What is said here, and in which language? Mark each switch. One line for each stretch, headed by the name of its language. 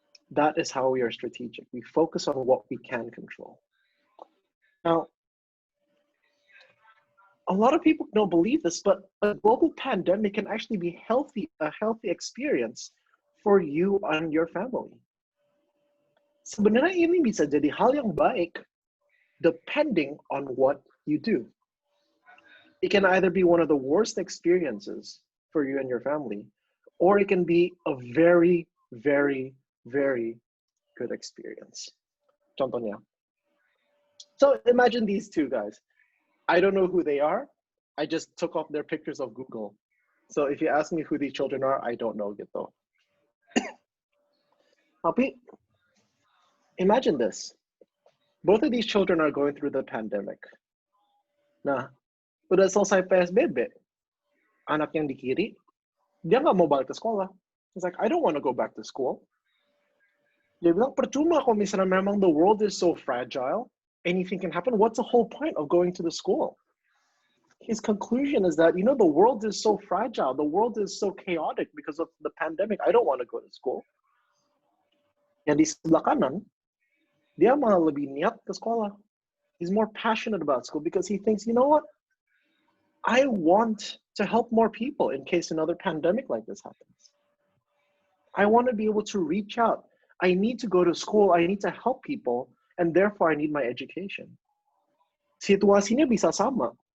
English: That is how we are strategic. We focus on what we can control. Now, a lot of people don't believe this, but a global pandemic can actually be a healthy experience for you and your family.
Indonesian: Sebenarnya ini bisa jadi hal yang baik
English: depending on what you do. It can either be one of the worst experiences for you and your family, or it can be a very, very, very good experience.
Indonesian: Contohnya.
English: So imagine these two guys. I don't know who they are. I just took off their pictures of Google. So if you ask me who these children are, I don't know gitu.
Indonesian: Tapi
English: imagine this. Both of these children are going through the pandemic.
Indonesian: Nah, udah selesai PSBB, anak yang di kiri, dia nggak mau balik ke sekolah.
English: He's like, I don't want to go back to school.
Indonesian: Dia bilang, percuma kalau misalnya memang
English: the world is so fragile, anything can happen. What's the whole point of going to the school? His conclusion is that, the world is so fragile. The world is so chaotic because of the pandemic. I don't want to go to school.
Indonesian: Yang di sebelah kanan, dia malah lebih niat ke sekolah.
English: He's more passionate about school because he thinks, you know what? I want to help more people in case another pandemic like this happens. I want to be able to reach out. I need to go to school. I need to help people. And therefore, I need my education.
Indonesian: Situasinya bisa sama.